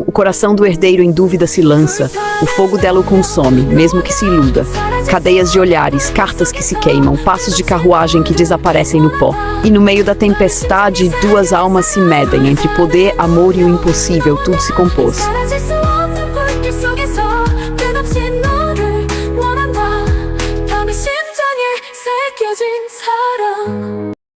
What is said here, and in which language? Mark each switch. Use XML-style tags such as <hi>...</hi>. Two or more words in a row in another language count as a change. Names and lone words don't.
<pt>O coração do herdeiro em dúvida se lança. O fogo dela o consome, mesmo que se iluda. Cadeias de olhares, cartas que se queimam, passos de carruagem que desaparecem no pó. E no meio da tempestade, duas almas se medem. Entre poder, amor e o impossível, tudo se compôs.</pt> <ko>사라질 수 없는 불길 속에서 끝없이 너를 원한다. 밤이 심장에 새겨진 사랑.</ko>